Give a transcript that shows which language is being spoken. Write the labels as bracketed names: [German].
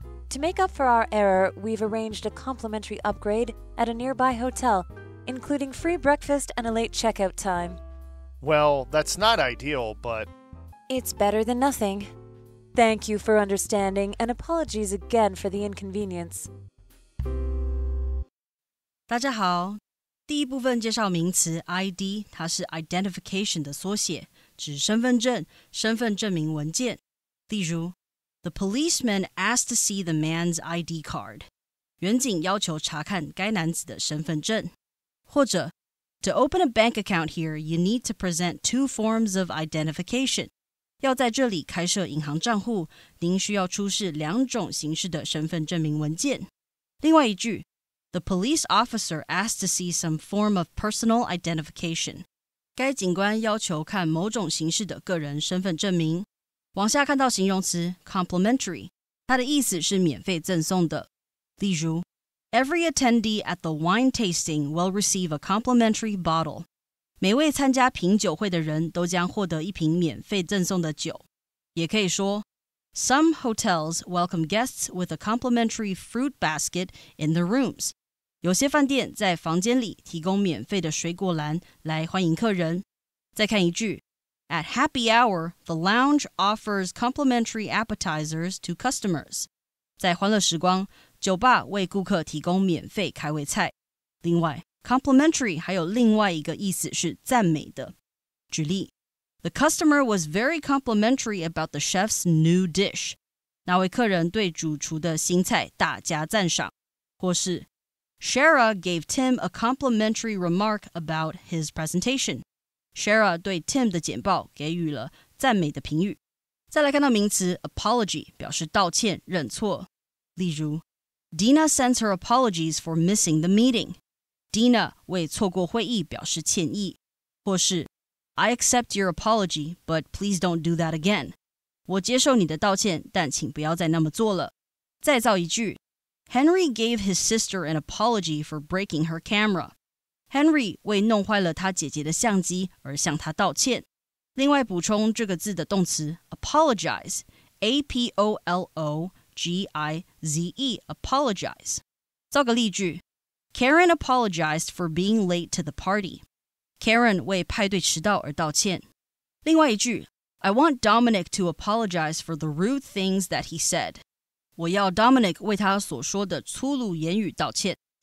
[English] To make up for our error, we've arranged a complimentary upgrade at a nearby hotel, including free breakfast and a late checkout time. Well, that's not ideal, but... It's better than nothing. Thank you for understanding, and apologies again for the inconvenience. [Chinese] 大家好，第一部分介绍名词 ID， 它是 identification 的缩写，指身份证、身份证明文件。例如 [English] The policeman asked to see the man's ID card. [Chinese] 员警要求查看该男子的身份证。或者 [English] To open a bank account here, you need to present 2 forms of identification. [Chinese] 要在这里开设银行账户，您需要出示2种形式的身份证明文件。另外一句 [English] The police officer asked to see some form of personal identification. [Chinese] 该警官要求看某种形式的个人身份证明。往下看到形容词 complimentary， 它的意思是免费赠送的。例如 [English] Every attendee at the wine tasting will receive a complimentary bottle. [Chinese] 每位参加品酒会的人都将获得一瓶免费赠送的酒。也可以说 [English] Some hotels welcome guests with a complimentary fruit basket in their rooms. [Chinese] 有些饭店在房间里提供免费的水果篮来欢迎客人。再看一句 [English] At happy hour, the lounge offers complimentary appetizers to customers. [Chinese] 在欢乐时光，酒吧为顾客提供免费开胃菜。另外 complimentary 还有另外一个意思是赞美的。举例 [English] The customer was very complimentary about the chef's new dish. [Chinese] 那位客人对主厨的新菜大加赞赏。或是 [English] Shara gave Tim a complimentary remark about his presentation. [Chinese] Shara 对 Tim 的简报给予了赞美的评语。再来看到名词 apology， 表示道歉、认错。例如 [English] Dina sends her apologies for missing the meeting. Dina [Chinese] 为错过会议表示歉意，或是 [English] I accept your apology, but please don't do that again. [Chinese] 我接受你的道歉，但请不要再那么做了。再造一句 [English] Henry gave his sister an apology for breaking her camera. [Chinese] Henry 为弄坏了他姐姐的相机而向她道歉。另外补充这个字的动词 apologize, A-P-O-L-O-G-I-Z-E, apologize. 造个例句 [English] Karen apologized for being late to the party. [Chinese] Karen 为派对迟到而道歉。另外一句 [English] I want Dominic to apologize for the rude things that he said. [Chinese] 我要 Dominic 为他所说的粗鲁言语道歉。